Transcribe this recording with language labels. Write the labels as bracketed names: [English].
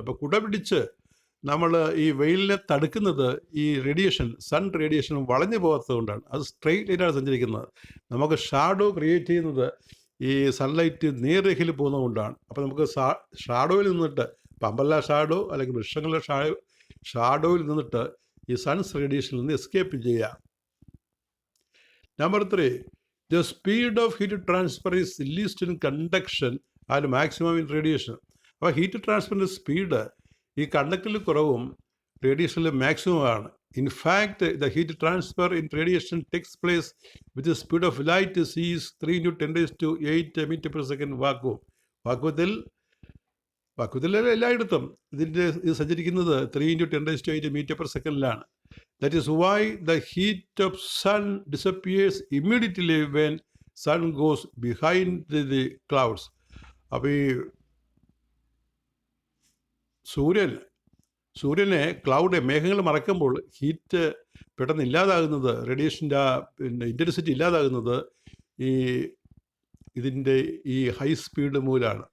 [Malayalam] ഇപ്പോൾ കുട പിടിച്ച് നമ്മൾ ഈ വെയിലിനെ തടുക്കുന്നത് ഈ റേഡിയേഷൻ, സൺ റേഡിയേഷൻ വളഞ്ഞു പോകാത്തത് കൊണ്ടാണ്. അത് സ്ട്രെയിറ്റ് ലൈനാണ് സഞ്ചരിക്കുന്നത്. നമുക്ക് ഷാഡോ ക്രിയേറ്റ് ചെയ്യുന്നത് ഈ സൺലൈറ്റ് നേർരേഖയിൽ പോകുന്നത് കൊണ്ടാണ്. അപ്പോൾ നമുക്ക് ഷാഡോയിൽ നിന്നിട്ട്, പമ്പല്ല ഷാഡോ അല്ലെങ്കിൽ വൃക്ഷങ്ങളുടെ ഷാഡോയിൽ നിന്നിട്ട് ഈ സൺസ് റേഡിയേഷനിൽ നിന്ന് എസ്കേപ്പ് ചെയ്യാം. [English] Number 3, the speed of heat transfer is least in conduction and maximum in radiation. [Malayalam] അപ്പോൾ ഹീറ്റ് ട്രാൻസ്ഫറിൻ്റെ സ്പീഡ് ഈ കണ്ടക്ടറിൽ കുറവും റേഡിയേഷനിൽ മാക്സിമം ആണ്. [English] In fact, the heat transfer in radiation takes place with the speed of light is 3 × 10⁸ meter per second vacuum. [Malayalam] വാക്വത്തിൽ എല്ലായിടത്തും ഇത് സഞ്ചരിക്കുന്നത് 3 × 10⁸ meter per second. [English] That is why the heat of sun disappears immediately when sun goes behind the clouds. [Malayalam] അപ്പോൾ ഈ സൂര്യനെ മേഘങ്ങൾ മറക്കുമ്പോൾ heat പെട്ടെന്ന് ഇല്ലാതാകുന്നത്, റേഡിയേഷൻ്റെ intensity ഇല്ലാതാകുന്നത് ഇതിൻ്റെ ഈ ഹൈ സ്പീഡ് മൂലമാണ്.